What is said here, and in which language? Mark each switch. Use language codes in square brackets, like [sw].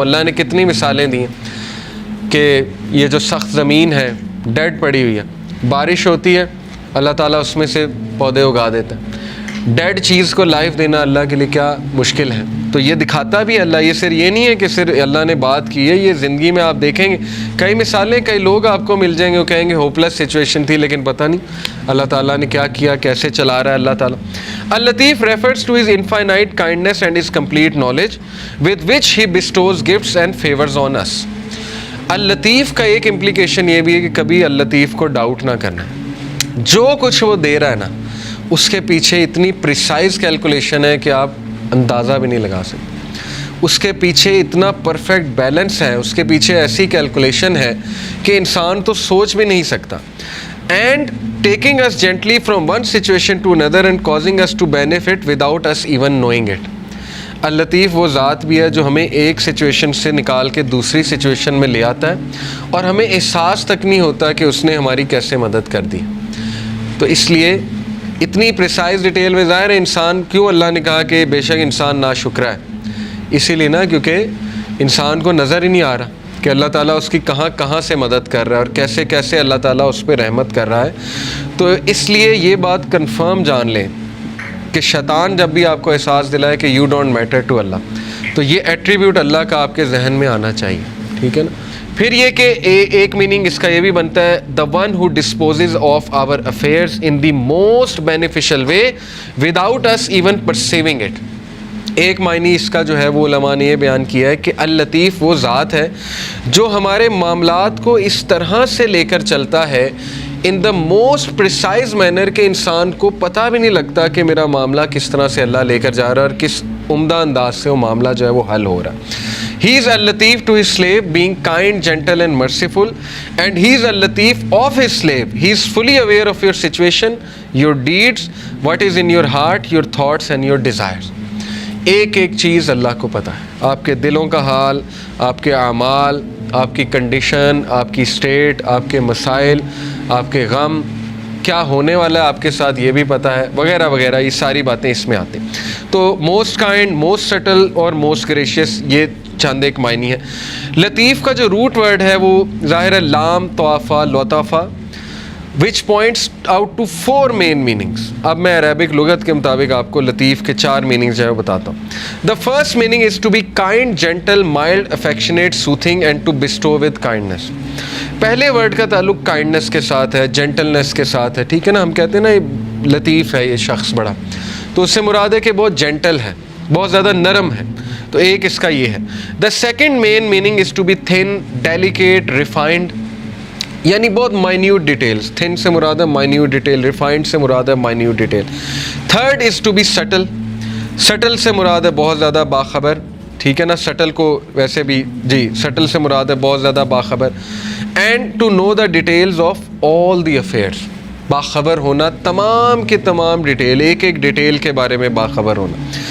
[ur] اللہ نے کتنی مثالیں دی ہیں کہ یہ جو سخت زمین ہے ڈیڈ پڑی ہوئی ہے، بارش ہوتی ہے اللہ تعالیٰ اس میں سے پودے اگا دیتا ہے. ڈیڈ چیز کو لائف دینا اللہ کے لیے کیا مشکل ہے. تو یہ دکھاتا بھی اللہ، یہ صرف یہ نہیں ہے کہ صرف اللہ نے بات کی ہے، یہ زندگی میں آپ دیکھیں گے کئی مثالیں، کئی لوگ آپ کو مل جائیں گے وہ کہیں گے ہوپ لیس سچویشن تھی لیکن پتہ نہیں اللہ تعالیٰ نے کیا کیا، کیسے چلا رہا ہے اللہ تعالیٰ. [en] اللطیف refers to his infinite kindness and his complete knowledge with which he bestows gifts and favors on us. [ur] اللطیف کا ایک امپلیکیشن یہ بھی ہے کہ کبھی اللطیف کو ڈاؤٹ نہ کرنا. جو کچھ وہ دے رہا ہے نا اس کے پیچھے اتنی پریسائز کیلکولیشن ہے کہ آپ اندازہ بھی نہیں لگا سکتے. اس کے پیچھے اتنا پرفیکٹ بیلنس ہے, اس کے پیچھے ایسی کیلکولیشن ہے کہ انسان تو سوچ بھی نہیں سکتا. [en] And taking us gently from one situation to another and causing us to benefit without us even knowing it. [ur] اللطیف وہ ذات بھی ہے جو ہمیں ایک سچویشن سے نکال کے دوسری سچویشن میں لے آتا ہے اور ہمیں احساس تک نہیں ہوتا کہ اس نے ہماری کیسے مدد کر دی. تو اس لیے اتنی پریسائز ڈیٹیل میں ظاہر ہے انسان کیوں اللہ نے کہا کہ بے شک انسان ناشکرا ہے, اسی لیے نا کیونکہ انسان کو نظر ہی نہیں آ رہا کہ اللہ تعالیٰ اس کی کہاں کہاں سے مدد کر رہا ہے اور کیسے کیسے اللہ تعالیٰ اس پہ رحمت کر رہا ہے. تو اس لیے یہ بات کنفرم جان لیں کہ شیطان جب بھی آپ کو احساس دلائے کہ [en] you don't matter to Allah, [ur] تو یہ ایٹریبیوٹ اللہ کا آپ کے ذہن میں آنا چاہیے. ٹھیک ہے نا. پھر یہ کہ ایک میننگ اس کا یہ بھی بنتا ہے [en] the one who disposes of our affairs in the most beneficial way without us even perceiving it. [ur] ایک معنی اس کا جو ہے وہ علماء نے یہ بیان کیا ہے کہ اللطیف وہ ذات ہے جو ہمارے معاملات کو اس طرح سے لے کر چلتا ہے [en] in the most precise manner [ur] کہ انسان کو پتہ بھی نہیں لگتا کہ میرا معاملہ کس طرح سے اللہ لے کر جا رہا ہے اور کس عمدہ انداز سے وہ معاملہ جو ہے وہ حل ہو رہا ہے. [en] He is al-Latif to his slave, being kind, gentle and merciful, and he is al-Latif of his slave. He is fully aware of your situation, your deeds, what is in your heart, your thoughts and your desires. [ur] ایک ایک چیز اللہ کو پتہ ہے, آپ کے دلوں کا حال, آپ کے اعمال, آپ کی کنڈیشن, آپ کی اسٹیٹ, آپ کے مسائل, آپ کے غم, کیا ہونے والا ہے آپ کے ساتھ یہ بھی پتہ ہے, وغیرہ وغیرہ. یہ ساری باتیں اس میں آتی. تو موسٹ کائنڈ, موسٹ سٹل اور موسٹ گریشیس, یہ چند ایک معنی ہے. لطیف کا جو روٹ ورڈ ہے وہ ظاہر ہے لام طوافہ لطافہ, [en] which points out to 4 main meanings. [ur] اب میں عربک لغت کے مطابق آپ کو لطیف کے 4 meanings جو ہے وہ بتاتا ہوں. [en] The first meaning is to be kind, gentle, mild, affectionate, soothing and to bestow with kindness. [ur] پہلے ورڈ کا تعلق کائنڈنس کے ساتھ ہے, جینٹلنس کے ساتھ ہے. ٹھیک ہے نا. ہم کہتے ہیں نا یہ لطیف ہے یہ شخص بڑا, تو اس سے مراد ہے کہ بہت جینٹل ہے, بہت زیادہ نرم ہے. تو ایک اس کا یہ ہے. [en] The second main meaning is to be thin, delicate, refined, [ur] یعنی بہت [en] Minute details. [ur] تھن سے مراد ہے مائنیوٹ ڈیٹیل, ریفائنڈ سے مراد ہے minute detail. [en] third is to be subtle, [ur] still سے مراد ہے بہت زیادہ باخبر. ٹھیک ہے نا. سٹل کو ویسے بھی جی سٹل سے مراد ہے بہت زیادہ باخبر. [en] and to know the details of all the affairs, [ur] باخبر ہونا تمام کے تمام ڈیٹیل, ایک ایک ڈیٹیل کے بارے میں باخبر ہونا.